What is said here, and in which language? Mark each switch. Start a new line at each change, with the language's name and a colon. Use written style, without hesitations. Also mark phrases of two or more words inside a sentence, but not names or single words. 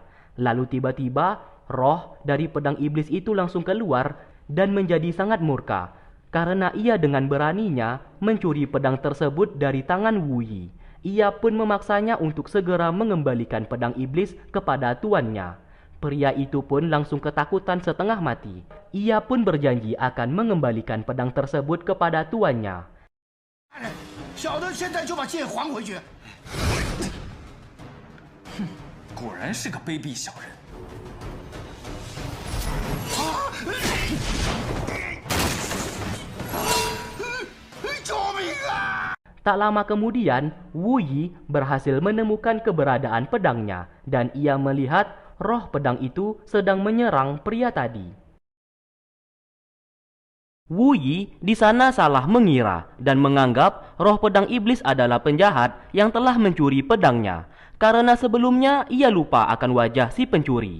Indonesian: Lalu tiba-tiba roh dari pedang iblis itu langsung keluar dan menjadi sangat murka karena ia dengan beraninya mencuri pedang tersebut dari tangan Wu Yi. Ia pun memaksanya untuk segera mengembalikan pedang iblis kepada tuannya. Pria itu pun langsung ketakutan setengah mati. Ia pun berjanji akan mengembalikan pedang tersebut kepada tuannya.
Chinese: 小的现在就把剑还回去。果然是个卑鄙小人。救命啊！
Indonesian: Tak lama kemudian, Wu Yi berhasil menemukan keberadaan pedangnya dan ia melihat roh pedang itu sedang menyerang pria tadi. Wu Yi di sana salah mengira dan menganggap roh pedang iblis adalah penjahat yang telah mencuri pedangnya, karena sebelumnya ia lupa akan wajah si pencuri.